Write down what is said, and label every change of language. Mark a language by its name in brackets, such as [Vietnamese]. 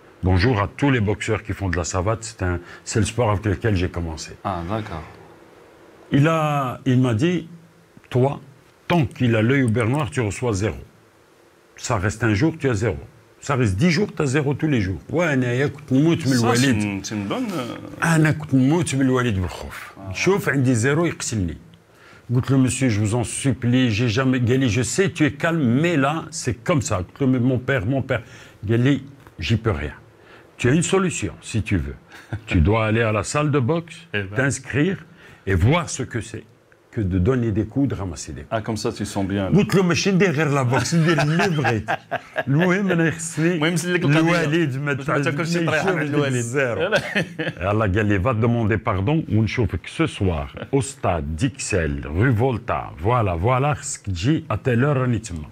[French] Bonjour à tous les boxeurs qui font de la savate, c'est le sport avec lequel j'ai commencé. Ah, d'accord. Il m'a dit, toi, tant qu'il a l'œil au beurre noir, tu reçois 0. Ça reste un jour, tu as 0. Ça reste 10 jours, tu as 0 tous les jours. Ouais, c'est une bonne. [Arabic] أنا كنت نموت من الوالد بالخوف. شوف عندي 0 يقتلني. قلت له [French] monsieur, je vous en supplie, j'ai jamais [Arabic] قال لي [French] je sais tu es calme mais là c'est comme ça. قلت له mon père. [Arabic] قال لي [French] j'y peux rien. Tu as une solution si tu veux. Tu dois aller à la salle de boxe, t'inscrire et voir ce que c'est que de donner des coups, de ramasser des coups. Ah, comme ça, tu sens bien. [Arabic] قلت له ماشي ندير غير لا بوكس ندير اللي بغيت. المهم انا خصني الوالد ما تاكلش طريحه من الوالد زيرو. يلا قال لي [French] va demander pardon [Arabic] ونشوفك [French] ce soir au stade d'Ixelles rue Volta. Voilà [Arabic] خصك تجي [French] à telle heure [Arabic] راني تما.